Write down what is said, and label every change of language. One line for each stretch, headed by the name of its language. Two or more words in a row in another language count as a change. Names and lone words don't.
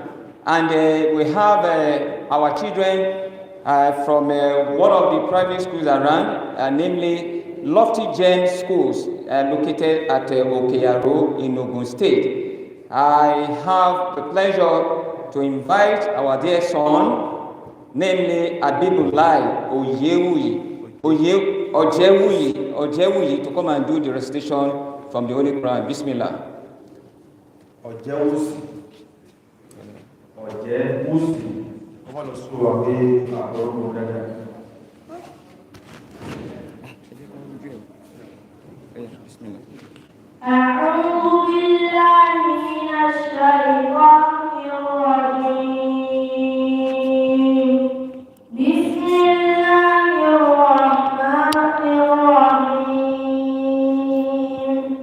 English: And we have our children from one of the private schools around, namely Lofty Gem Schools, located at Okeyaro in Ogun State. I have the pleasure to invite our dear son, namely Abibulai Ojewuyi, to come and do the recitation from the Holy Quran. Bismillah. Ojewusi.
Yoruba: Ọmọ lọ sọ wà pé àkọ́rọ̀ dáadáa.
Arabic: أعوذ بالله من الشيطان الرجيم. بسم الله الرحمن الرحيم.